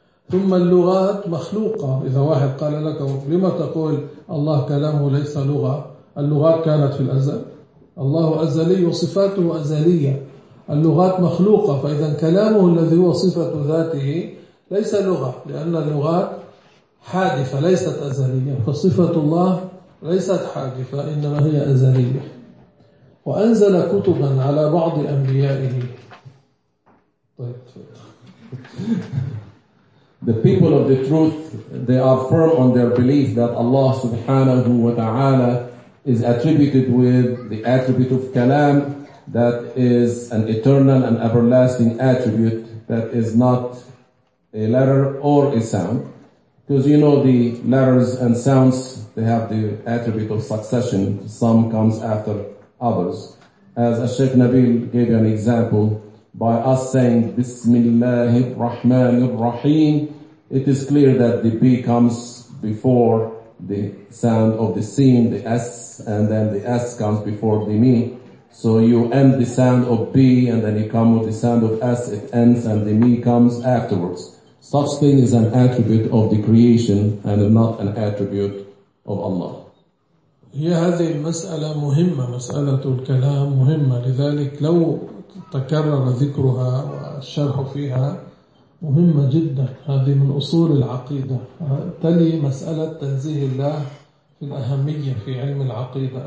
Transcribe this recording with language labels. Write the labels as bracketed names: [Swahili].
[Arabic] ثم اللغات مخلوقة إذا واحد قال لك لما تقول الله كلامه ليس لغة اللغات كانت في الأزل الله أزلي وصفاته أزلية اللغات مخلوقة فإذا كلامه الذي هو صفة ذاته ليس لغة لأن اللغات حادثة ليست أزلية فصفة الله ليست حادثة إنما هي أزلية وأنزل كتبا على بعض أنبيائه طيب [English] The people of the truth, they are firm on their belief that Allah subhanahu wa ta'ala is attributed with the attribute of kalam, that is an eternal and everlasting attribute that is not a letter or a sound. Because you know the letters and sounds, they have the attribute of succession. Some comes after others. As Sheikh Nabil gave you an example, by us saying Bismillah ar-Rahman ar-Rahim, it is clear that the B comes before the sound of the seen, the S, and then the S comes before the Mi. So you end the sound of B, and then you come with the sound of S, it ends, and the Mi comes afterwards. Such thing is an attribute of the creation, and not an attribute of Allah. [Arabic] هي هذه المسألة مهمة, مسألة الكلام مهمة, لذلك لو تكرر ذكرها والشرح فيها مهمة جدا. هذه من أصول العقيدة, تلي مسألة تنزيه الله في الأهمية في علم العقيدة.